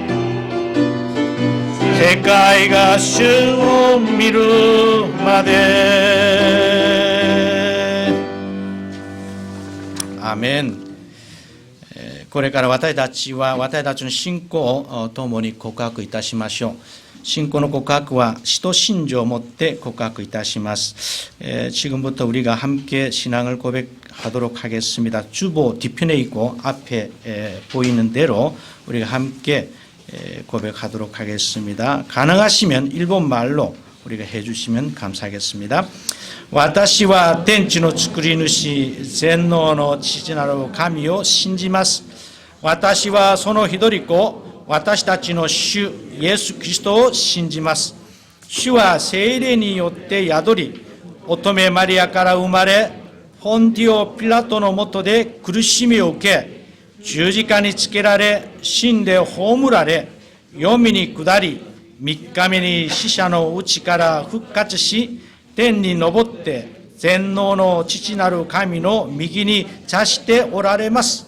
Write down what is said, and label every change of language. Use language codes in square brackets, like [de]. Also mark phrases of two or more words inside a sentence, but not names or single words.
[ja] 世界が主を見るまで。アーメン。これから私たちの信仰を共に告白いたしましょう。信仰の告白は使徒信条をもって告白いたします。 [ko] 지금부터 우리가 함께 신앙을 고백하도록 하겠습니다. 주보 뒤편에 있고 앞에 보이는 대로 우리가 함께 고백하도록 하겠습니다. 가능하시면 일본 말로 우리가 해주시면 감사하겠습니다. [ja] 私は天地の作り主、全能の父なる神を信じます。私はその一人子、私たちの主イエス・キリストを信じます。主は聖霊によって宿り、乙女マリアから生まれ、ポンティオ・ピラトの下で苦しみを受け、十字架につけられ、死んで葬られ、黄泉に下り、3日目に死者のうちから復活し、天に昇って全能の父なる神の右に座しておられます。